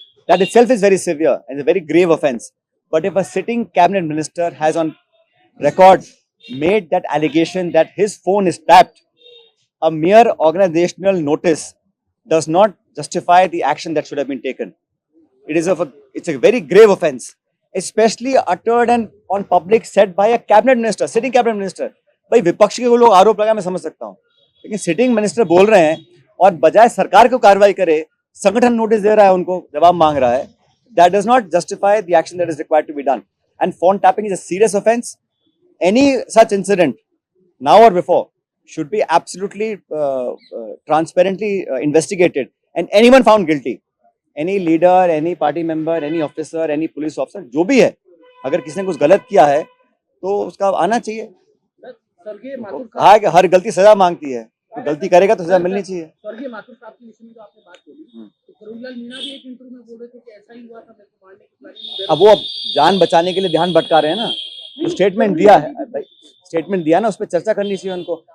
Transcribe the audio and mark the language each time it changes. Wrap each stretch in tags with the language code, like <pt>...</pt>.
<en>That itself is very severe and a very grave offense. But if a sitting cabinet minister has on record made that allegation that his phone is tapped, a mere organizational notice does not justify the action that should have been taken. It's a very grave offense. especially uttered and on public said by a cabinet minister, sitting cabinet minister.</en> <hi>भाई विपक्ष के वो लोग आरोप लगा, मैं समझ सकता हूँ, लेकिन सिटिंग मिनिस्टर बोल रहे हैं और बजाय सरकार को कार्रवाई करे संगठन नोटिस दे रहा है, उनको जवाब मांग रहा है.</hi> <en>That does not justify the action that is required to be done. And phone tapping is a serious offence. Any such incident, now or before, should be absolutely transparently investigated, and anyone found guilty, any leader, any party member, any officer, any police officer,</en> <hi>जो भी है, अगर किसी ने कुछ गलत किया है तो उसका आना चाहिए. स्वर्गीय माथुर हाँ, कि हर गलती सजा मांगती है, तो गलती करेगा तो सजा मिलनी चाहिए. स्वर्गीय माथुर साहब के विषय में जो आपने बात बोली, तो करुणलाल मीणा भी एक इंटरव्यू में बोल रहे थे कि ऐसा ही हुआ था, मेरे को मारने की प्लानिंग. अब वो जान बचाने के लिए ध्यान भटका रहे हैं ना, तो स्टेटमेंट दिया है भाई, स्टेटमेंट दिया ना, उस पर चर्चा करनी चाहिए उनको.</hi>